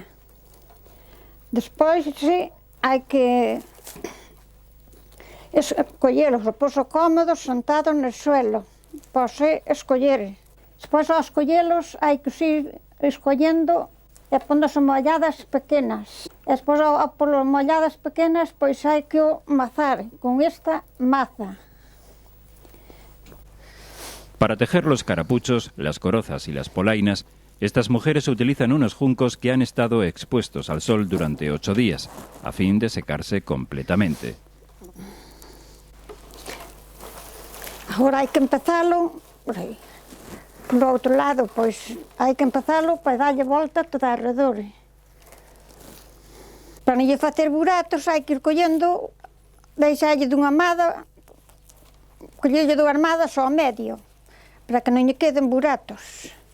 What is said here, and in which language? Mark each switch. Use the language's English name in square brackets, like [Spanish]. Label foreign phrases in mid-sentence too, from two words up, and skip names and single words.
[Galician] Despois hai que escollelos, pois cómodos, sentados no suelo, para escoller. Despois ao escollelos hai que ir escollendo e póndose molladas pequenas. E despois por molladas pequenas pois hai que o mazar con esta maza. [Spanish] Para tejer los carapuchos, las corozas y las polainas, estas mujeres utilizan unos juncos que han estado expuestos al sol durante 8 días, a fin de secarse completamente. [Galician] Agora hai que empezalo por aí. Por outro lado, pois, hai que empezalo para darlle volta toda alrededor. Para non lle facer buratos, hai que ir collendo, deixalle dunha amada, collelle dúas armadas ao medio, para que non lle queden buratos.